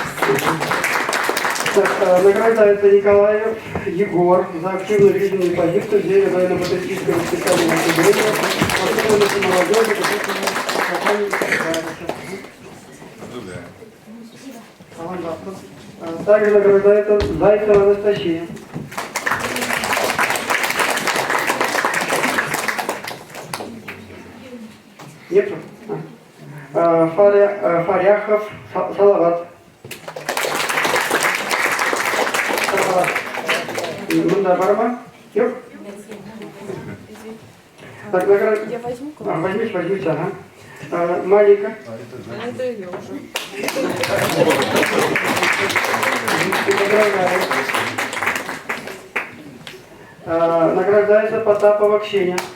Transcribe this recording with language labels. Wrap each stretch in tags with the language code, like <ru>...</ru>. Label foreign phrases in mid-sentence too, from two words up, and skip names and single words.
<ru>Награждается Николаев Егор за активную жизненную позицию в деле военно-патриотического воспитания населения, особенности молодежи, также награждается Зайцева Анастасия. Нету? Фаряхов Салават.</ru> <tt>Мында бар ма? Yok?</tt> <ru>Так, Я возьму кого-то. возьмите, ага. Малика. Это ее уже. Поздравляю. Награждается Потапова Ксения.</ru>